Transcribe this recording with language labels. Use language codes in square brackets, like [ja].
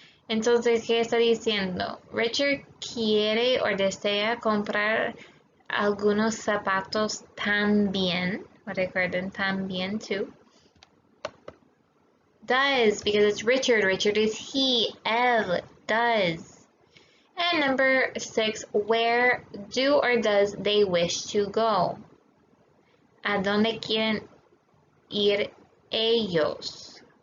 [es] Entonces, ¿qué está diciendo? Richard quiere o desea comprar algunos zapatos también. Recuerden también too. [en] Does, because it's Richard. Richard is he. Él does. And number 6, where do or does they wish to go? [es] ¿A dónde quieren ir ellos?